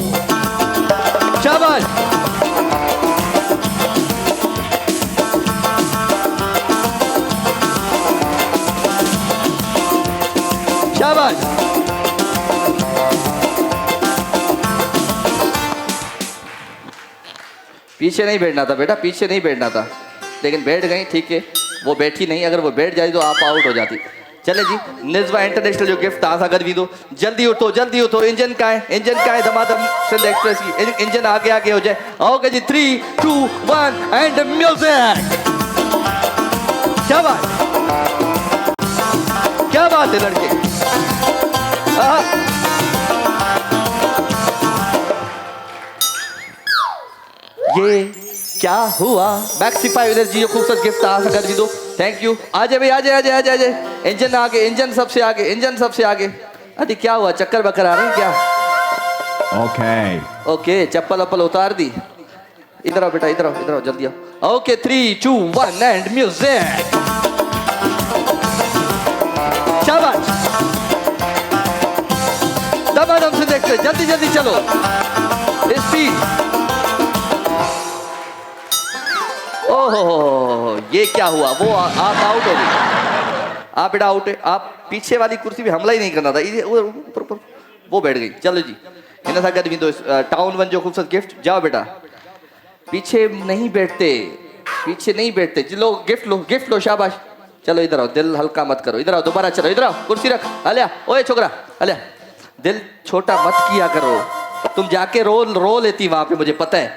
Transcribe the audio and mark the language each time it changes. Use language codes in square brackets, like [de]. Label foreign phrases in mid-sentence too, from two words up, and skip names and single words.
[hi] शाबाश, शाबाश। पीछे नहीं बैठना था बेटा, पीछे नहीं बैठना था, लेकिन बैठ गई। ठीक है, वो बैठी नहीं, अगर वो बैठ जाए तो आप आउट हो जाती। चले जी, [sd] निज़्वा इंटरनेशनल जो गिफ्ट तव्हां सां गॾु वींदो। [hi] जल्दी उठो, जल्दी उठो। इंजन का है? इंजन का है दमादम सिंध एक्सप्रेस की? इंजन आगे आगे हो जाए। ओके जी, 3 2 1 [en] and music. [hi] क्या बात, क्या बात है लड़के। ये क्या हुआ? मैक्सीफाई एनर्जी जो खूबसूरत गिफ्ट आ सकत भी दो। [en] thank you. [hi] आजे भाई, आजे आजे आजे आजे। इंजन आगे, इंजन सबसे आगे, इंजन सबसे आगे। अरे क्या हुआ, चक्कर बकर आ रहे हैं क्या? ओके ओके, चप्पल वप्पल उतार दी। इधर आओ बेटा, इधर आओ, इधर आओ, जल्दी आओ। ओके, 3 2 1 [en] and music. [hi] शाबाश, दमादम से देखते, जल्दी जल्दी चलो, स्पीड। ओहो, ये क्या हुआ? वो आप आउट हो गई। आप बेटा आउट है। आप पीछे वाली कुर्सी पे हमला ही नहीं करना था, ऊपर ऊपर वो बैठ गई। [sd] चलो जी, इन सां गॾु वेंदो टाउन 1 जो खूबसूरत गिफ्ट। [hi] जाओ बेटा, पीछे नहीं बैठते, पीछे नहीं बैठते। लो गिफ्ट लो, गिफ्ट लो। शाबाश, चलो इधर आओ, दिल हल्का मत करो। इधर आओ, दोबारा चलो, इधर आओ, कुर्सी रख। अलिया, ओए छोकरा, अलिया, दिल छोटा मत किया करो, तुम जाके रो लेती वहां पे, मुझे पता है।